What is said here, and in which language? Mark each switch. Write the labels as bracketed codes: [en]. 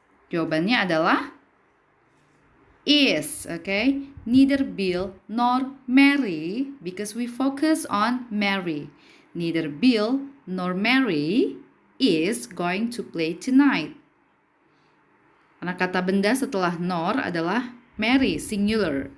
[id] Jawabannya adalah is, okay? [en] Neither Bill nor Mary, because we focus on Mary. Neither Bill nor Mary is going to play tonight. [id] Karena kata benda setelah nor adalah Mary, singular.